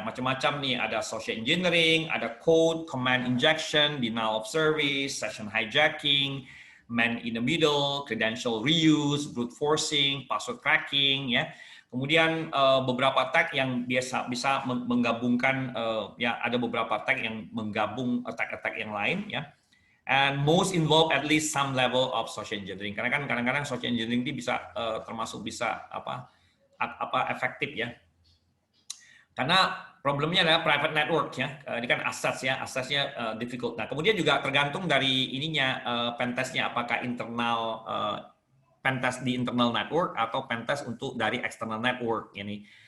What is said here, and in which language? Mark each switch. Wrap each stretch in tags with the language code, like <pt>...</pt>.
<id>Macam-macam nih,</id> <en>ada social engineering, ada code, command injection, denial of service, session hijacking, man in the middle, credential reuse, brute forcing, password cracking, ya.</en> <id>Kemudian beberapa attack yang biasa bisa menggabungkan, ya ada beberapa attack yang menggabung attack-attack yang lain, ya.</id> <en>And most involve at least some level of social engineering.</en> <id>Karena kan kadang-kadang social engineering ini bisa termasuk bisa efektif ya. Karena problemnya adalah</id> <en>private network</en> <id>ya. Ini kan aksesnya difficult. Nah, kemudian juga tergantung dari ininya pentestnya, apakah internal pentest di internal network atau pentest untuk dari external network ini.</id>